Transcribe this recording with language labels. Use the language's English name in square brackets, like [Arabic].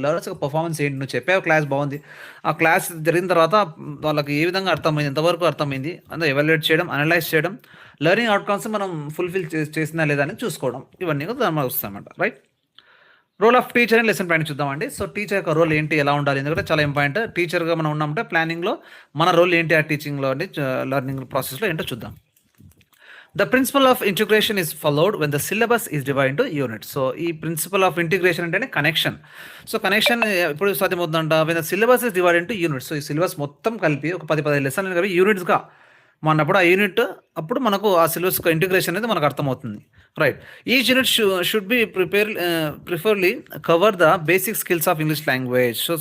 [Telugu] So learners performance ఏంటి, నువ్వు చెప్పావు క్లాస్ బాగుంది, ఆ క్లాస్ జరిగిన తర్వాత వాళ్ళకి ఏ విధంగా అర్థమైంది, ఎంతవరకు అర్థమైంది, అంతా ఎవాల్యుయేట్ చేయడం, అనలైజ్ చేయడం, లెర్నింగ్ అవుట్కమ్స్ మనం ఫుల్ఫిల్ చేసినా లేదా అని చూసుకోవడం, ఇవన్నీ కూడా దాని మీద వస్తాయన్నమాట, రైట్. రోల్ ఆఫ్ టీచర్ అని లెసన్ ప్లాన్ చూద్దామండి. సో టీచర్ యొక్క రోల్ ఏంటి, ఎలా ఉండాలి, ఎందుకంటే చాలా ఇంపార్టెంట్. టీచర్గా మనం ఉన్నామంటే ప్లానింగ్లో మన రోల్ ఏంటి, ఆ టీచింగ్లో అండి, లెర్నింగ్ ప్రాసెస్లో ఏంటో చూద్దాం. [English] The principle of integration is followed when the syllabus is divided into units. [Telugu] So ఈ ప్రిన్సిపల్ ఆఫ్ ఇంటిగ్రేషన్ అంటేనే కనెక్షన్. సో కనెక్షన్ ఎప్పుడు సాధ్యమవుతుందంట, [English] when the syllabus is divided into units. [Telugu] So ఈ సిలబస్ మొత్తం కలిపి ఒక 10-15 లెసన్లు కలిపి యూనిట్స్గా అన్నప్పుడు ఆ యూనిట్ అప్పుడు మనకు ఆ సిలబస్ ఇంటిగ్రేషన్ అనేది మనకు అర్థమవుతుంది. Right. [English] Each unit should be preferably cover the basic skills of English language.